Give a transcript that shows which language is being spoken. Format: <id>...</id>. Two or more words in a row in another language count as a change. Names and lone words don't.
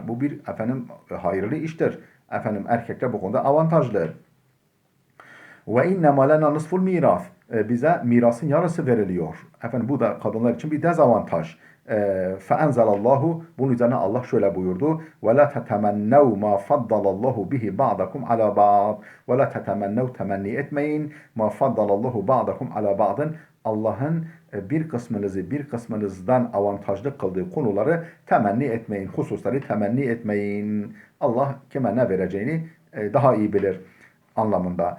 <tr>Bu bir hayırlı iştir. Erkekler bu konuda avantajlı.</tr> <ar>وإنما لنا نصف الميراث.</ar> <tr>Bize mirasın yarısı veriliyor. Bu da kadınlar için bir dezavantaj. Feenzelallahu, bunun üzerine Allah şöyle buyurdu.</tr> <ar>ولا تتمنوا ما فضل الله به بعضكم على بعض. ولا تتمنوا,</ar> <tr>temenni etmeyin.</tr> <ar>ما فضل الله بعضكم على بعض.</ar> <tr>Allah'ın bir kısmınızı bir kısmınızdan avantajlı kıldığı konuları temenni etmeyin. Hususları temenni etmeyin. Allah kime ne vereceğini daha iyi bilir anlamında.</tr>